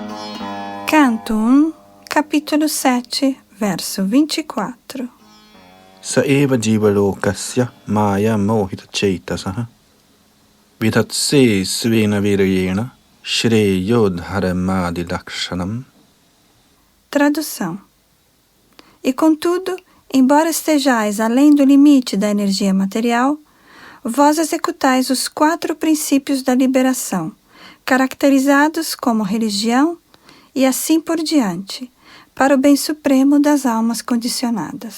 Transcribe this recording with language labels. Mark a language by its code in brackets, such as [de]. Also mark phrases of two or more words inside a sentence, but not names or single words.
[pt] Canto 1, capítulo 7, verso 24. [sa] Sa eva jivalokasya maya mohita chaitasah vitatse svena virayena shreyo dharmadi lakshanam. [pt] Tradução. E contudo, embora estejais além do limite da energia material, vós executais os 4 princípios da liberação, caracterizados como religião e assim por diante, para o bem supremo das almas condicionadas.